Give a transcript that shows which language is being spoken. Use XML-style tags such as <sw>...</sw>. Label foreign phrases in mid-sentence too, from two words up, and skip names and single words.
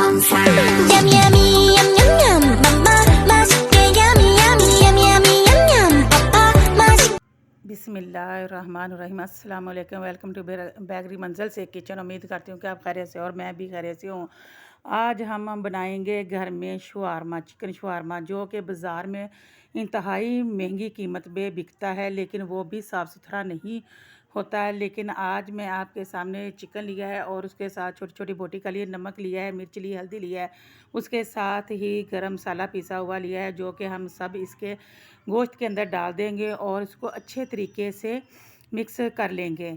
<en>Yum yummy yum yum yum mama 맛있게 yummy yummy yummy yummy yum yum papa 맛있</en> <ar>بسم الله الرحمن الرحيم السلام عليكم.</ar> <en>welcome to</en> <ur>بیکری منزل سے کچن۔ امید کرتی ہوں کہ آپ خیریت سے اور میں بھی خیریت سے ہوں. آج ہم بنائیں گے گھر میں شوارما، چکن شوارما، جو کہ بازار میں انتہائی مہنگی قیمت پہ بکتا ہے، لیکن وہ بھی صاف ستھرا نہیں ہوتا ہے. لیکن آج میں آپ کے سامنے چکن لیا ہے اور اس کے ساتھ چھوٹی چھوٹی بوٹی کا لیے نمک لیا ہے، مرچ لی، ہلدی لیا ہے، اس کے ساتھ ہی گرم مسالہ پسا ہوا لیا ہے، جو کہ ہم سب اس کے گوشت کے اندر ڈال دیں گے اور اس کو اچھے طریقے سے مکس کر لیں گے.</ur>